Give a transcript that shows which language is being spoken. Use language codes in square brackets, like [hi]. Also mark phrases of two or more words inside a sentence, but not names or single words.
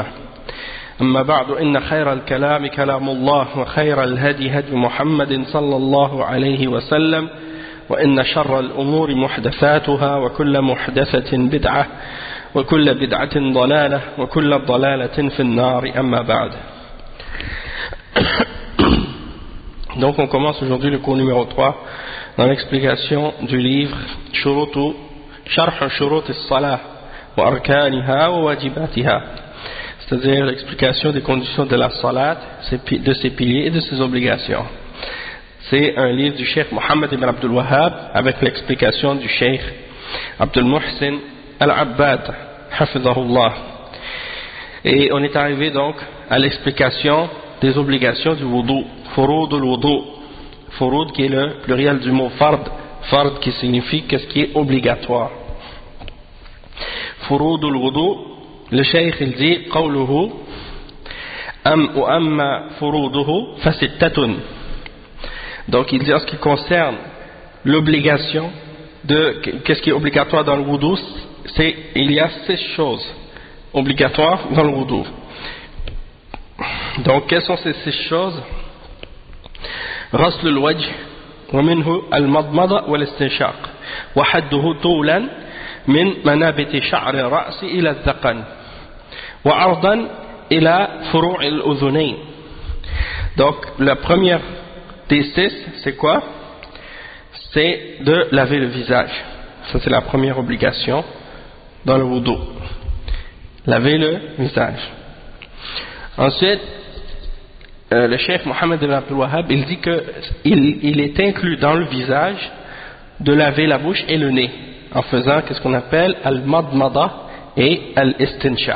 [ar] أما بعد، إن خير الكلام كلام الله، وخير الهدي هدي محمد صلى الله عليه وسلم، وإن شر الأمور محدثاتها، وكل محدثة بدعة، وكل بدعة ضلالة، وكل ضلالة في النار. أما بعد. [fr] Donc on commence aujourd'hui le cours numéro 3 dans l'explication du livre Sharh Shurut as-Salah wa Arkaniha wa Wajibatiha, c'est-à-dire l'explication des conditions de la salat, de ses piliers et de ses obligations. C'est un livre du Cheikh Mohammed ibn Abdul Wahhab avec l'explication du Cheikh Abdul Muhsin al-Abbad hafidhahullah. Et on est arrivé donc à l'explication des obligations du wudu, [ar] فروض الوضوء, [fr] furud qui est le pluriel du mot fard, fard qui signifie qu'est-ce qui est obligatoire. [ar] فروض الوضوء, [fr] le cheikh il dit [ar] قوله أما فروضه فستة. [fr] Donc il dit en ce qui concerne l'obligation de qu'est-ce qui est obligatoire dans le wudu, c'est il y a 6 choses obligatoires dans le wudu. Donc quelles sont ces 6 choses? [ar] غسل الوجه ومنه المضمضة والاستنشاق وحده طولا من منابت شعر الرأس إلى الذقن وعرضا إلى فروع الأذنين. [fr] Donc la première des 6 c'est quoi? C'est de laver le visage. Ça c'est la première obligation dans le wudu, laver le visage. Ensuite le cheikh Mohammed ibn Abdul Wahhab il dit que il est inclus dans le visage de laver la bouche et le nez en faisant ce qu'on appelle al-madmada et al-istinshaq.